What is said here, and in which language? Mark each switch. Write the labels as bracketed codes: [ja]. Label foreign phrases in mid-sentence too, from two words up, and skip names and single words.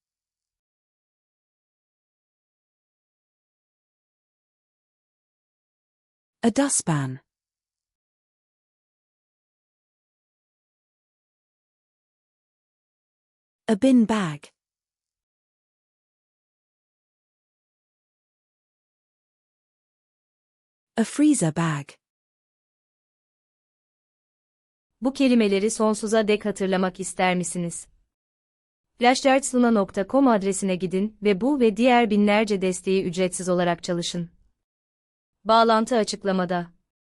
[en] A dustpan. A bin bag. A freezer bag. [tr] Bu kelimeleri sonsuza dek hatırlamak ister misiniz? flashchartsluna.com adresine gidin ve bu ve diğer binlerce desteği ücretsiz olarak çalışın. Bağlantı açıklamada.